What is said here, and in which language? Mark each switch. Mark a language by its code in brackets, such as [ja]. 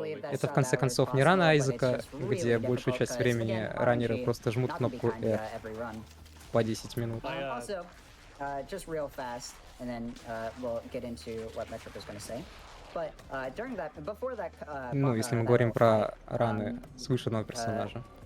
[ru] Это, в конце концов, не рана Айзека, где большую часть времени раннеры просто жмут кнопку R по 10 минут. [en] Just real fast, and then we'll get into what Metric was going to say. But during that, before that, [ru] ну, если мы говорим про раны свыше одного персонажа.